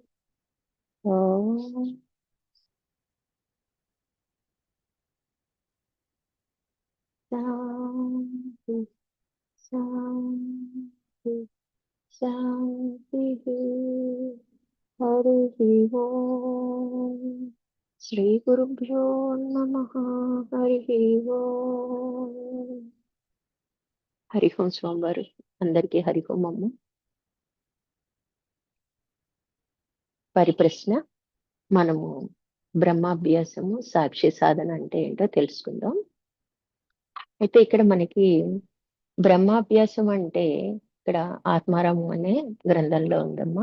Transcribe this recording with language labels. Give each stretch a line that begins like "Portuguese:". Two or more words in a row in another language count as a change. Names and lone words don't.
Sanskrit: ॐ शान्ति शान्ति शान्तिः। हरिः ओम्। श्रीगुरुभ्यो नमः। हरिः ओम्. हरि ओम्
Telugu: స్వామివారు అందరికీ
Sanskrit: हरि ओम्
Telugu: అమ్మ. పరిప్రశ్న, మనము బ్రహ్మాభ్యాసము సాక్షి సాధన అంటే ఏంటో తెలుసుకుందాం. అయితే ఇక్కడ మనకి బ్రహ్మాభ్యాసం అంటే ఇక్కడ ఆత్మారామం అనే గ్రంథంలో ఉందమ్మా.